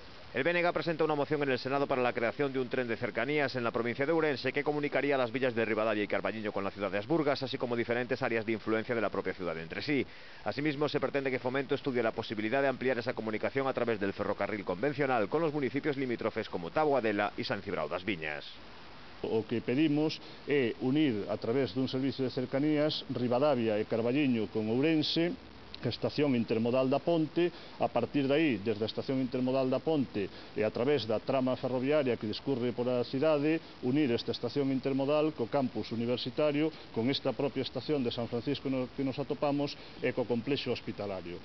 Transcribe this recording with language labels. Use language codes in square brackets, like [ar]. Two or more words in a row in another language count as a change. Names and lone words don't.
[es] El BNG presenta una moción en el Senado para la creación de un tren de cercanías en la provincia de Ourense que comunicaría las villas de Ribadavia y Carballiño con la ciudad de Asburgas, así como diferentes áreas de influencia de la propia ciudad entre sí. Asimismo, se pretende que Fomento estudie la posibilidad de ampliar esa comunicación a través del ferrocarril convencional con los municipios limítrofes como Taboadela y San Cibrao das Viñas. [gl] O que pedimos é unir a través dun servicio de cercanías Ribadavia e Carballiño con Ourense, a estación intermodal da Ponte. A partir de aí, desde a estación intermodal da Ponte e a través da trama ferroviaria que discurre por a cidade, unir esta estación intermodal co campus universitario, con esta propia estación de San Francisco no que nos atopamos e co complexo hospitalario.